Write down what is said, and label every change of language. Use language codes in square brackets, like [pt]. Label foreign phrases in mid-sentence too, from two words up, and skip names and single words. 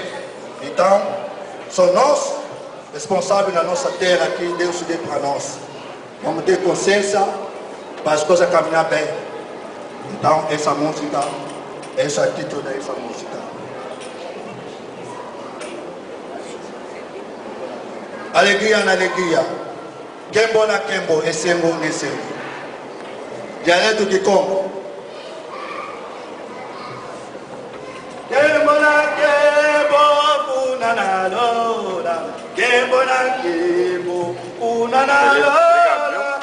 [pt] Então, são nós responsáveis na nossa terra que Deus deu para nós. Vamos ter consciência para as coisas caminhar bem. Então, essa música, esse é o título dessa música. Alegria na alegria. Kembo na Kembo, [ln] Essengo na Essengo. [pt] Dialeto de Congo. [ln] Kembo na Kembo, unana lora. Kembo na Kembo, unana lora.